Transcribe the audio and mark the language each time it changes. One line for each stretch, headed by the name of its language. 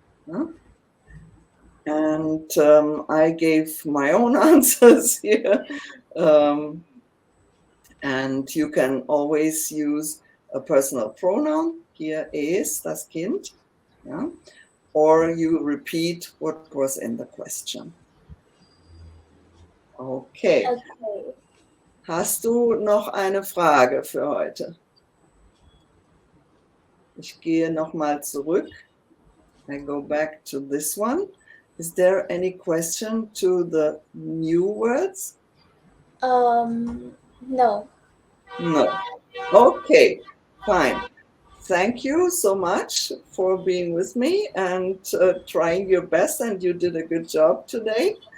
English: Huh? And I gave my own answers here. And you can always use a personal pronoun.
German: Hier es, das Kind.
English: Yeah? Or you repeat what was in the question. Okay. Okay.
German: Hast du noch eine Frage für heute? Ich gehe nochmal zurück.
English: I go back to this one. Is there any question to the new words? No. No. Okay, fine. Thank you so much for being with me and trying your best, and you did a good job today.